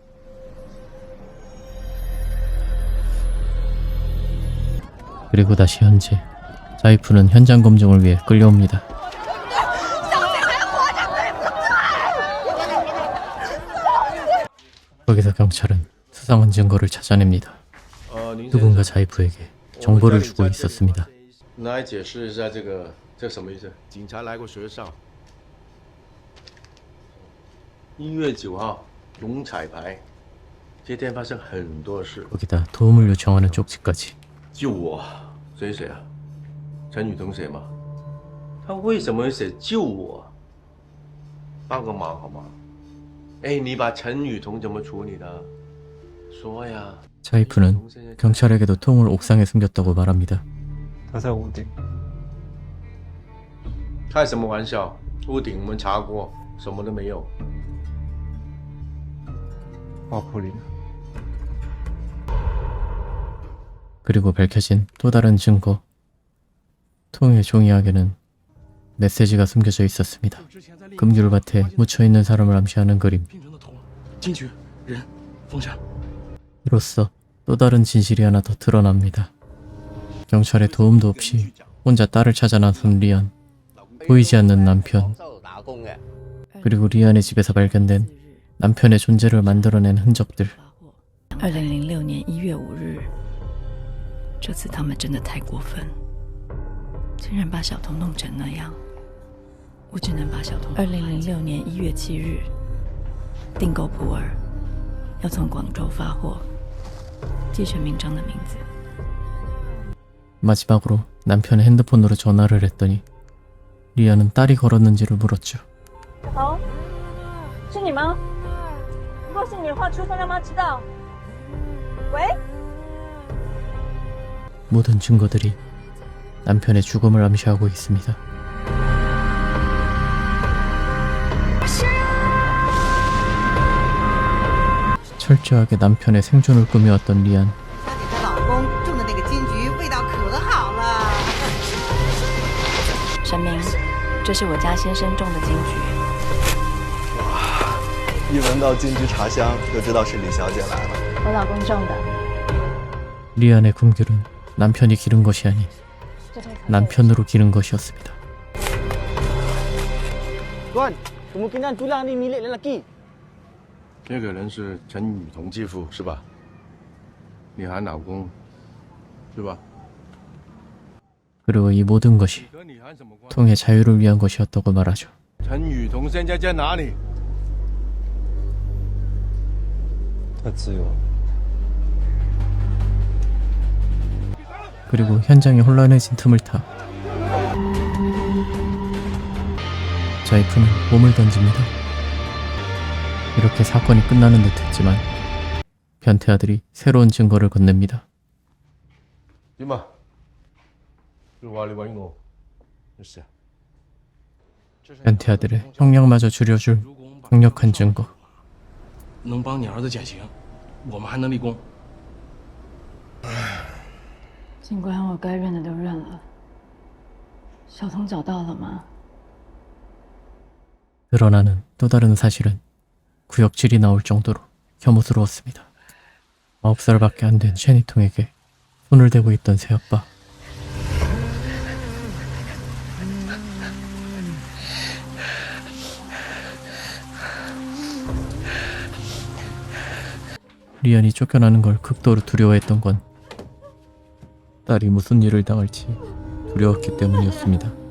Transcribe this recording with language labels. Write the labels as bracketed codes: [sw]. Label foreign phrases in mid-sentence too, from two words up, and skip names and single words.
[ko] 그리고 다시 현재 자이프는 현장 검증을 위해 끌려옵니다. 거기서 경찰은 수상한 증거를 찾아냅니다. 누군가 자이프에게 정보를 주고 있었습니다. [zh] 来解释一下这什么意思？警察来过学校。1月9号龙彩排，这天发生很多事。 [ko] 거기다 도움을 요청하는 쪽지까지. [zh] 救我，这是谁啊？陈雨桐写吗？他为什么会写救我？帮个忙好吗？哎，你把陈雨桐怎么处理的？说呀。 [ko] 자이프는 경찰에게도 통을 옥상에 숨겼다고 말합니다. [zh] 他在屋顶。开什么玩笑？屋顶我们查过，什么都没有。花圃里。 [ko] 그리고 밝혀진 또 다른 증거. 통의 종이학에는 메시지가 숨겨져 있었습니다. 금귤밭에 묻혀있는 사람을 암시하는 그림. 이로써 또 다른 진실이 하나 더 드러납니다. 경찰의 도움도 없이 혼자 딸을 찾아 나선 리안. 보이지 않는 남편. 그리고 리안의 집에서 발견된 남편의 존재를 만들어낸 흔적들. [zh] 2006 年1月5日，这次他们真的太过分，竟然把小童弄成那样。我只能把小童。2006年1月7日，订购普洱，要从广州发货，记全名章的名字。 [ko] 마지막으로 남편의 핸드폰으로 전화를 했더니 리안은 딸이 걸었는지를 물었죠. [zh] 小童，是你吗？如果是你的话，出声让妈知道。喂。 [ko] 모든 증거들이 남편의 죽음을 암시하고 있습니다. 철저하게 남편의 생존을 꾸며왔던 리안. [zh] 她老公种的那个金桔味道可好了。神明，这是我家先生种的金桔。哇，一闻到金桔茶香就知道是李小姐来了。我老公种的。 [ko] 리안의 금귤은 남편이 기른 것이 아닌 남편으로 기른 것이었습니다. [ms] tuan, kemungkinan tulang ni milik lelaki. [zh] 这个人是陈雨桐继父是吧？你喊老公，是吧？ [ko] 그리고 이 모든 것이 통의 자유를 위한 것이었다고 말하죠. [zh] 陈雨桐现在在哪里？他自由。 [ko] 그리고 현장이 혼란해진 틈을 타 자이프는 몸을 던집니다. 이렇게 사건이 끝나는 듯 했지만 변태 아들이 새로운 증거를 건넵니다. 변태 아들의 형량마저 줄여줄 강력한 증거. [zh] 能帮你儿子减刑，我们还能立功。警官，我该认的都认了。小童找到了吗？ [ko] 드러나는 또 다른 사실은 구역질이 나올 정도로 혐오스러웠습니다. 9살밖에 안 된 샤니통에게 손을 대고 있던 새아빠. 리안이 쫓겨나는 걸 극도로 두려워했던 건 딸이 무슨 일을 당할지 두려웠기 때문이었습니다.